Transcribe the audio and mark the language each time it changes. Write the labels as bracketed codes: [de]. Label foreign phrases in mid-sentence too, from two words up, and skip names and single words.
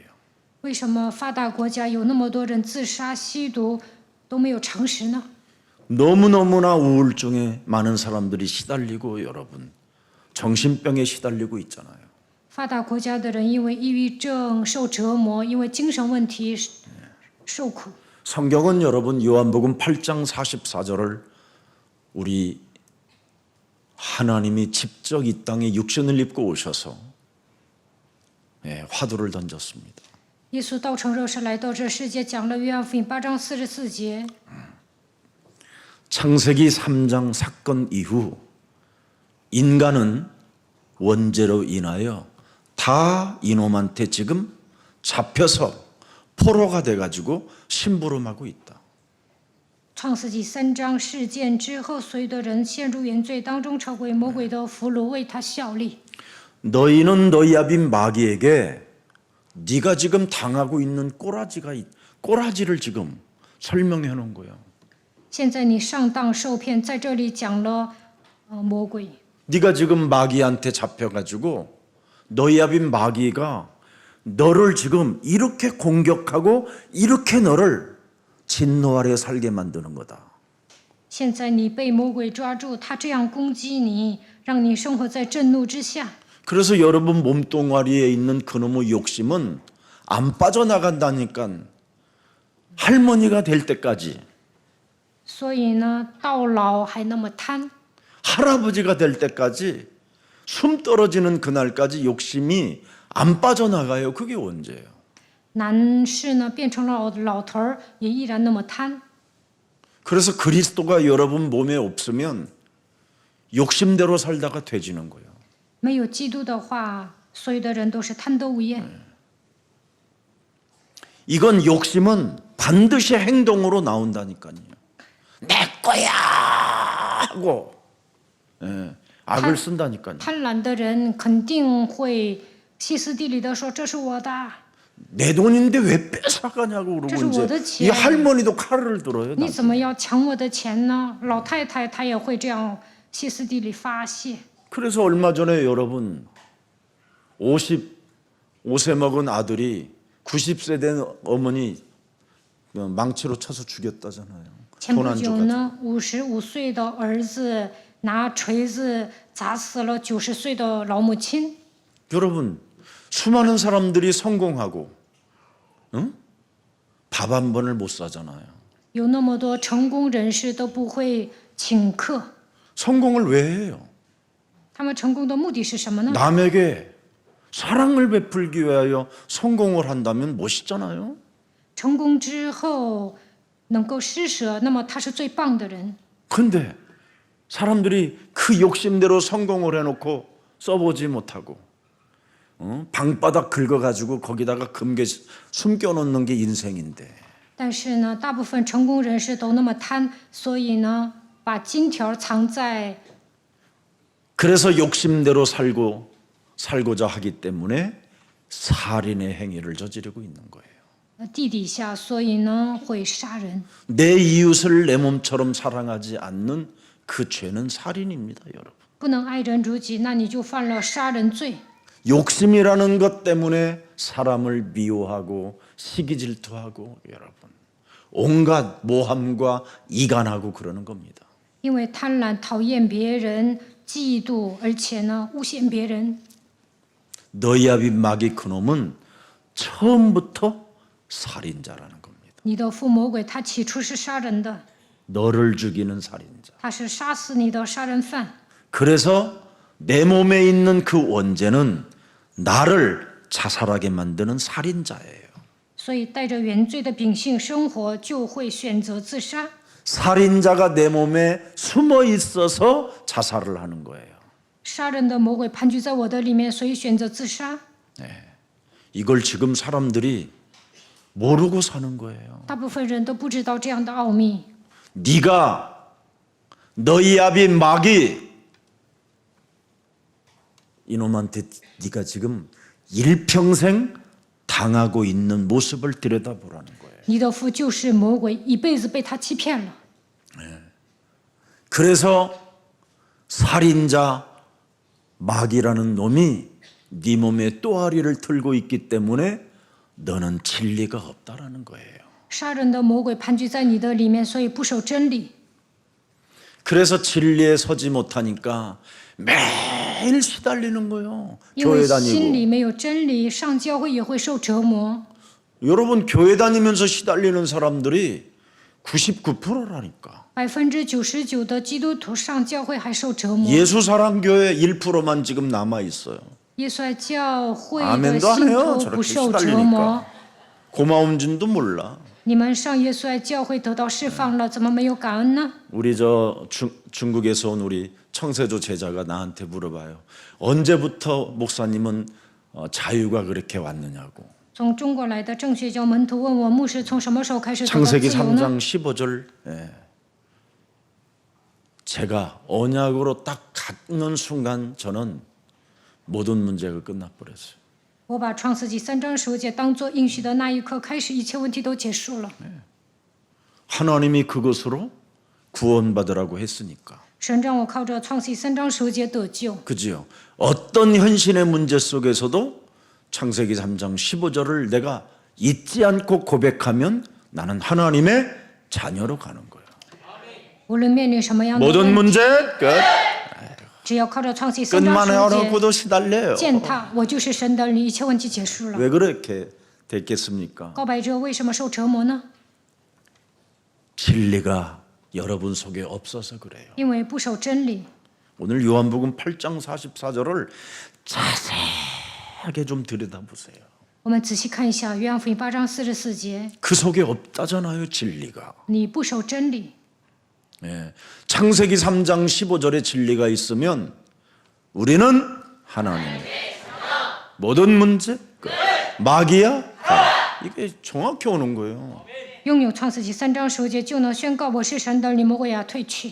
[zh] 为什么发达国家有那么多人自杀、吸毒都没有常识呢？ [ko] 너무너무나 우울증에 많은 사람들이 시달리고 여러분 정신병에 시달리고 있잖아요. [zh] 发达国家的人因为抑郁症受折磨，因为精神问题受苦。 [ko] 성경은 여러분 요한복음 8장 44절을 우리 하나님이 직접 이 땅에 육신을 입고 오셔서 화두를 던졌습니다. [zh] 耶稣道成肉身来到这世界，讲了约翰福音8章44节。 [ko] 창세기 3장 사건 이후 인간은 원죄로 인하여 다 이놈한테 지금 잡혀서 포로가 돼가지고 심부름하고 있다. [zh] 创世纪3章事件之后，所有的人陷入原罪当中，成为魔鬼的俘虏，为他效力。 [ko] 너희는 너희 아빈 마귀에게 네가 지금 당하고 있는 꼬라지를 지금 설명해 놓은 거예요. [zh] 现在你上当受骗，在这里讲了魔鬼。 [ko] 네가 지금 마귀한테 잡혀가지고 너희 아빈 마귀가 너를 지금 이렇게 공격하고 이렇게 너를 진노 아래 살게 만드는 거다. [zh] 现在你被魔鬼抓住，他这样攻击你，让你生活在震怒之下。 [ko] 그래서 여러분 몸뚱아리에 있는 그놈의 욕심은 안 빠져나간다니까 할머니가 될 때까지 [zh] 所以呢，到老还那么贪， [ko] 할아버지가 될 때까지 숨 떨어지는 그날까지 욕심이 안 빠져나가요. 그게 언제예요? [zh] 男士呢变成了老头儿，也依然那么贪。 [ko] 그래서 그리스도가 여러분 몸에 없으면 욕심대로 살다가 돼지는 거예요. [zh] 没有基督的话，所有的人都是贪得无厌。 [ko] 이건 욕심은 반드시 행동으로 나온다니까요. 내 거야 하고 악을 쓴다니까요. [zh] 贪婪的人肯定会歇斯底里的说：“这是我的， [ko] 내 돈인데 왜 뺏어가냐고 그러고 저는 이제 얻었지. 이 할머니도 칼을 들어요. [zh] 你怎么要抢我的钱呢？” 老太太她也会这样歇斯底里发泄。 [ko] 그래서 얼마 전에 여러분 55세 먹은 아들이 90세 된 어머니 망치로 쳐서 죽였다잖아요. [zh] 前不 [ko] 돈 안 [zh] 久 [ko] 줘가지고. [zh] 呢，55岁的儿子拿锤子砸死了90岁的老母亲。 [ko] 여러분 수많은 사람들이 성공하고 밥 한 번을 못 사잖아요. [zh] 有那么多成功人士都不会请客， [ko] 성공을 왜 해요? [zh] 他们成功的目的是什么呢？ [ko] 남에게 사랑을 베풀기 위하여 성공을 한다면 멋있잖아요. [zh] 成功之后能够施舍，那么他是最棒的人。 [ko] 근데 사람들이 그 욕심대로 성공을 해놓고 써보지 못하고 방바닥 긁어가지고 거기다가 금괴 숨겨놓는 게 인생인데 [zh] 但是呢，大部分成功人士都那么贪，所以呢，把金条藏在 [ko] 그래서 욕심대로 살고자 하기 때문에 살인의 행위를 저지르고 있는 거예요. [zh] 地底下，所以呢会杀人。 [ko] 내 이웃을 내 몸처럼 사랑하지 않는 그 죄는 살인입니다, 여러분. [zh] 不能爱人如己，那你就犯了杀人罪。 [ko] 욕심이라는 것 때문에 사람을 미워하고 시기질투하고 여러분 온갖 모함과 이간하고 그러는 겁니다. [zh] 因为贪婪、讨厌别人、嫉妒，而且呢诬陷别人。 [ko] 너희 아비 마귀 그놈은 처음부터 살인자라는 겁니다. [zh] 你的父魔鬼，他起初是杀人的， [ko] 너를 죽이는 살인자. [zh] 他是杀死你的杀人犯。 [ko] 그래서 내 몸에 있는 그 원죄는 나를 자살하게 만드는 살인자예요. [zh] 所以带着原罪的秉性生活，就会选择自杀。 [ko] 살인자가 내 몸에 숨어 있어서 자살을 하는 거예요. [zh] 杀人的魔鬼盘踞在我的里面，所以选择自杀。 [ko] 이걸 지금 사람들이 모르고 사는 거예요. [zh] 大部分人都不知道这样的奥秘。 [ko] 네가 너희 아비 마귀 이놈한테 네가 지금 일평생 당하고 있는 모습을 들여다보라는 거예요. [zh] 你的父就是魔鬼，一辈子被他欺骗了。 [ko] 그래서 살인자, 마귀라는 놈이 네 몸에 또아리를 틀고 있기 때문에 너는 진리가 없다라는 거예요. [zh] 杀人的魔鬼盘踞在你的里面，所以不守真理。 [ko] 그래서 진리에 서지 못하니까 매일 시달리는 거예요. [zh] 因为 [ko] 교회 [zh] 心 [ko] 다니고. [zh] 里没有真理，上教会也会受折磨。 [ko] 여러분 교회 다니면서 시달리는 사람들이 99%라니까. [zh] 99% 的基督徒上教会还受折磨。 [ko] 예수사랑교회 1%만 지금 남아 있어요. [zh] 耶稣爱教会的 [ko] 아멘도 안 [zh] 信 [ko] 해요. [zh] 徒 [ko] 저렇게 [zh] 不受折磨。 [ko] 시달리니까. 고마운 줄도 몰라. [zh] 你们上耶稣爱教会得到释放了，怎么没有感恩呢？ [ko] 우리 중국에서 온 우리 청세조 제자가 나한테 물어봐요. 언제부터 목사님은 자유가 그렇게 왔느냐고. [zh] 从中国来的正学教门徒问我，牧师从什么时候开始得到自 [ko] 창세기 [zh] 由呢？ [ko] 3장 15절. 제가 언약으로 딱 갖는 순간 저는 모든 문제가 끝나버렸어요. [zh] 我把创世纪3章15节当作应许的那一刻开始，一切问题都结束了。 [ko] 하나님이 그것으로 구원받으라고 했으니까. [zh] 神让我靠着创世纪3章15节得救。 [ko] 그지요? 어떤 현실의 문제 속에서도 창세기 3장 15절을 내가 잊지 않고 고백하면 나는 하나님의 자녀로 가는 거예요. [zh] 无论面临什么样的 [ko] 모든 [zh] 问题， [ko] 문제 끝. [zh] 只要靠着创世纪3章 [ko] 끝만 [zh] 15节 [ko] 해놓고도 시달려요. [zh] 践踏，我就是神的儿女，一切问题结束了。 [ko] 왜 그렇게 됐겠습니까? [zh] 告白者为什么受折磨呢？ [ko] 진리가 여러분 속에 없어서 그래요. [zh] 因为不守真理。 [ko] 오늘 요한복음 8장 44절을 자세하게 좀 들여다보세요. [zh] 我们仔细看一下约翰福音8章44节， [ko] 그 속에 없다잖아요, 진리가. [zh] 你不守真理。 [ko] 예. 창세기 3장 15절에 진리가 있으면 우리는 하나님. 모든 문제 끝. 마귀야? 이게 정확히 오는 거예요. [zh] 拥有创世纪3章15节，就能宣告我是神的儿女，魔鬼要退去。